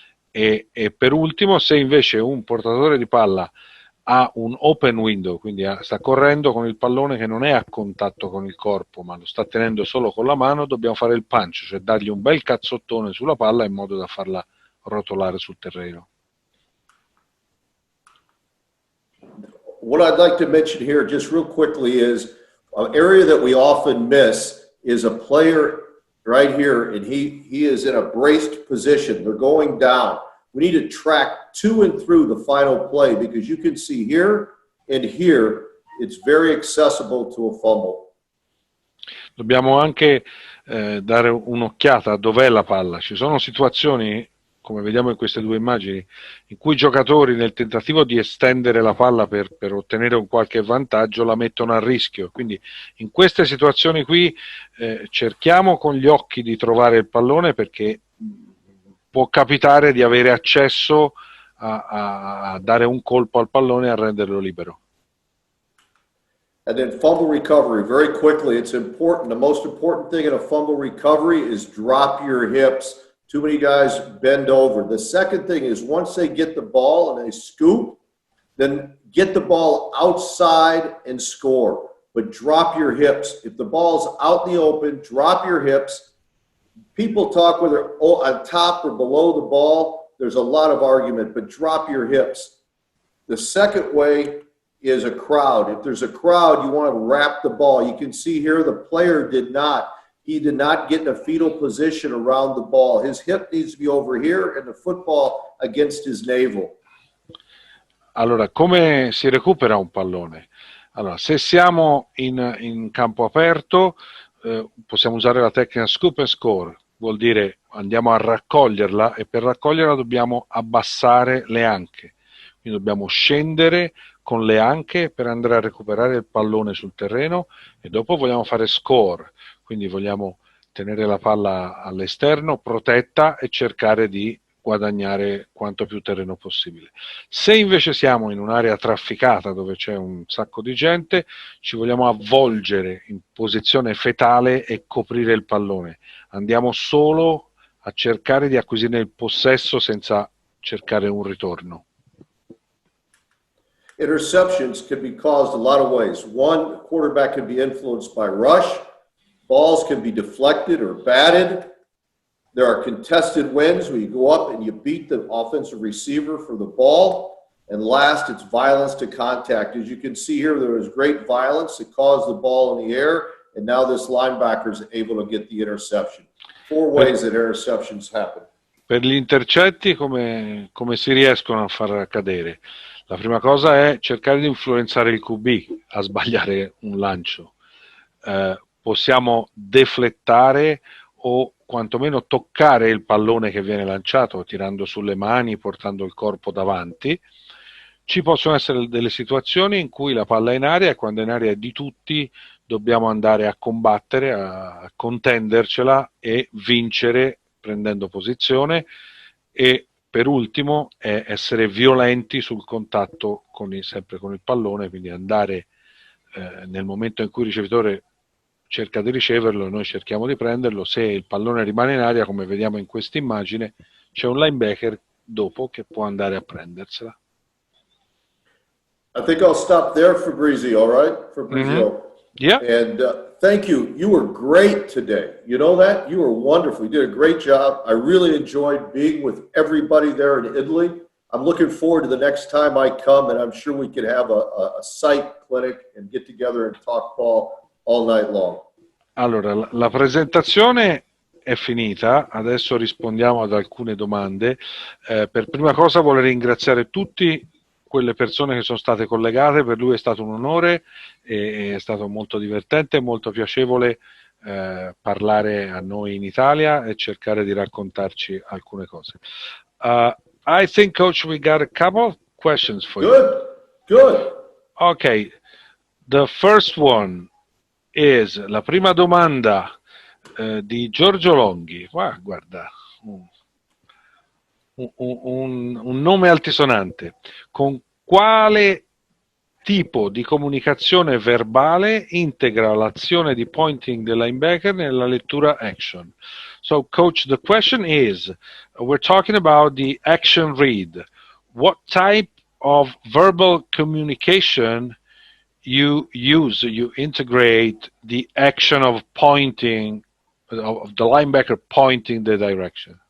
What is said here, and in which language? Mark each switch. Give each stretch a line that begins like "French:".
Italian: E per ultimo, se invece un portatore di palla ha un open window, quindi sta correndo con il pallone che non è a contatto con il corpo, ma lo sta tenendo solo con la mano, dobbiamo fare il punch, cioè dargli un bel cazzottone sulla palla in modo da farla rotolare sul terreno.
English: What I'd like to mention here just real quickly is an area that we often miss is a player right here, and he is in a braced position. They're going down. We need to track to and through the final play because you can see here and here, it's very accessible to a fumble.
Italian: Dobbiamo anche dare un'occhiata a dov'è la palla. Ci sono situazioni, come vediamo in queste due immagini, in cui i giocatori nel tentativo di estendere la palla per ottenere un qualche vantaggio la mettono a rischio. Quindi in queste situazioni qui cerchiamo con gli occhi di trovare il pallone, perché può capitare di avere accesso a dare un colpo al pallone e a renderlo libero.
English: And then fumble recovery, very quickly, it's important. The most important thing in a fumble recovery is drop your hips. Too many guys bend over. The second thing is once they get the ball and they scoop, then get the ball outside and score. But drop your hips. If the ball's out in the open, drop your hips. People talk whether on top or below the ball. There's a lot of argument, but drop your hips. The second way is a crowd. If there's a crowd, you want to wrap the ball. You can see here the player did not. He did not get in a fetal position around the ball. His hip needs to be over here and the football against his navel.
Italian: Allora, come si recupera un pallone? Allora, se siamo in campo aperto, possiamo usare la tecnica scoop and score. Vuol dire andiamo a raccoglierla, e per raccoglierla dobbiamo abbassare le anche. Quindi dobbiamo scendere con le anche per andare a recuperare il pallone sul terreno, e dopo vogliamo fare score, quindi vogliamo tenere la palla all'esterno, protetta, e cercare di guadagnare quanto più terreno possibile. Se invece siamo in un'area trafficata dove c'è un sacco di gente, ci vogliamo avvolgere in posizione fetale e coprire il pallone. Andiamo solo a cercare di acquisire il possesso senza cercare un ritorno.
English: Interceptions can be caused a lot of ways. One, the quarterback can be influenced by rush. Balls can be deflected or batted. There are contested wins where you go up and you beat the offensive receiver for the ball. And last, it's violence to contact. As you can see here, there was great violence that caused the ball in the air, and now this linebacker is able to get the interception. 4 ways that interceptions happen.
Italian: Per gli intercetti come si riescono a far accadere? La prima cosa è cercare di influenzare il QB a sbagliare un lancio. Possiamo deflettare o quantomeno toccare il pallone che viene lanciato, tirando sulle mani, portando il corpo davanti. Ci possono essere delle situazioni in cui la palla è in aria, e quando è in aria è di tutti, dobbiamo andare a combattere, a contendercela e vincere prendendo posizione. E per ultimo è essere violenti sul contatto sempre con il pallone, quindi andare nel momento in cui il ricevitore cerca di riceverlo, noi cerchiamo di prenderlo. Se il pallone rimane in aria, come vediamo in questa immagine, c'è un linebacker dopo che può andare a prendersela.
English: I think I'll stop there, Fabrizio, all right? Fabrizio. Yeah. And thank you. You were great today. You know that? You were wonderful. You did a great job. I really enjoyed being with everybody there in Italy. I'm looking forward to the next time I come, and I'm sure we could have a site clinic and get together and talk ball all night long.
Italian: Allora, la presentazione è finita, adesso rispondiamo ad alcune domande. Per prima cosa vorrei ringraziare tutti quelle persone che sono state collegate, per lui è stato un onore, è stato molto divertente, molto piacevole parlare a noi in Italia e cercare di raccontarci alcune cose.
English: I think, Coach, we got a couple of questions for you. Good. Okay, the first one is,
Italian: la prima domanda di Giorgio Longhi. Guarda, un nome altisonante. Con quale tipo di comunicazione verbale integra l'azione di pointing del linebacker nella lettura action?
English: So, Coach, the question is, we're talking about the action read. What type of verbal communication you integrate the action of pointing, of the linebacker pointing the direction?